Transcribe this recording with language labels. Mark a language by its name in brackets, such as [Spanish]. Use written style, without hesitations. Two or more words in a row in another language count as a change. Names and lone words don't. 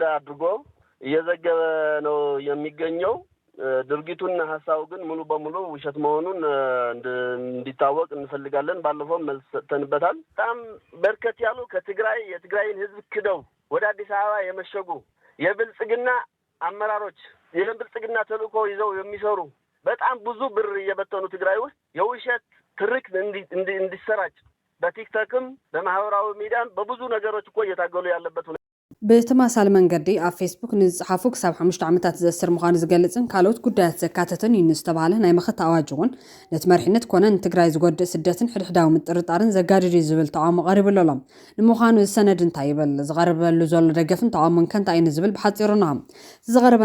[Amharic] አድርጎ እየዘገበ ነው የሚገኘው። ድርጊቱና ሐሳቡ ግን ሙሉ በሙሉ ውሸት መሆኑን እንዲታወቅ እንፈልጋለን። ባለፈው መልስ ሰጥተንበታል። በጣም በርከት ያሉ የትግራይን ህዝብ ክደው ወደ አዲስ አበባ የመሸጉ የብልጽግና አመራሮች የብልጽግና ተልእኮ ይዘው የሚሰሩ በጣም ብዙ ብር እየበተኑ ትግራይ ውስጥ የውሸት ትርክ እንዲሰራጭ በቲክቶክም በማህበራዊ ሚዲያም በብዙ ነገሮች እኮ እየታገሉ ያለበት [Tigrinya] ብተመሳሳሊ መንገዲ ኣብ ፌስቡክ ንዝፅሓፉ ክሳብ 5 ዓመታት ዝእስር ምዃኑ ዝገልጽን ካልኦት ጉዳያት ዘካተተን እዩ ዝተባሃለ ናይ መኸታ ኣዋጅ እውን ነቲ መሪሕነት ኮነ ንትግራይ ዝጎድእ ስደትን ሕድሕዳዊ ምጥርጣርን ዘጋድድ እዩ ዝብል ተቃውሞ ቀሪቡሎም ንምዃኑ ዝሰነድ እንታይ ይብል ዝቐርበሉ ዘሎ ደገፍን ተቃውሞን ከንታይ እዩ ዝብል ብሓፂሩና ዝቐረበ